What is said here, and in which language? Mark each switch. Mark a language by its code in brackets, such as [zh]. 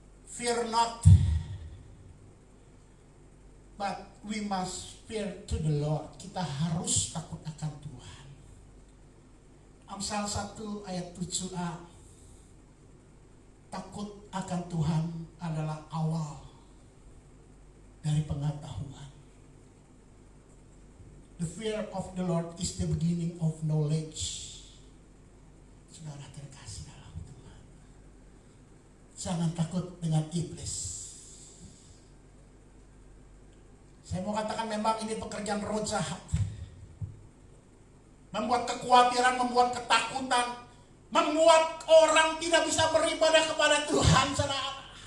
[en] Fear not, but we must fear to the Lord. [id] Kita harus takut akan Tuhan. Amsal 1 ayat 7a. Takut akan Tuhan adalah awal dari pengetahuan. [en] The fear of the Lord is the beginning of knowledge. [id] Saudara terkasih dalam Tuhan, jangan takut dengan iblis. Saya mau katakan memang ini pekerjaan roh jahat. Membuat kekhawatiran, membuat ketakutan, membuat orang tidak bisa beribadah kepada Tuhan, saudara.